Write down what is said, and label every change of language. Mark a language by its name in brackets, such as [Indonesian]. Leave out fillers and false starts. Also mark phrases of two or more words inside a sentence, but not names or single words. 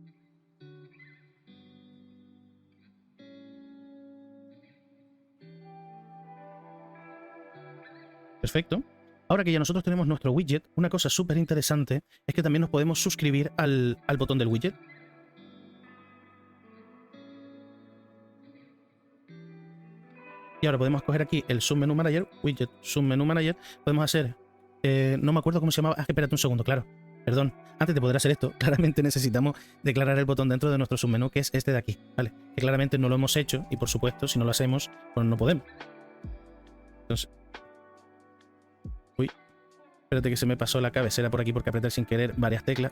[Spanish] Perfecto. Ahora que ya nosotros tenemos nuestro widget, una cosa súper interesante es que también nos podemos suscribir al botón del widget. Y ahora podemos coger aquí el submenú manager, widget submenú manager. Podemos hacer, no me acuerdo cómo se llamaba. Ah, espérate un segundo, claro. Perdón, antes de poder hacer esto, claramente necesitamos declarar el botón dentro de nuestro submenú, que es este de aquí, ¿vale? Que claramente no lo hemos hecho y por supuesto, si no lo hacemos, pues no podemos. Entonces, espérate que se me pasó la cabecera por aquí porque apreté sin querer varias teclas.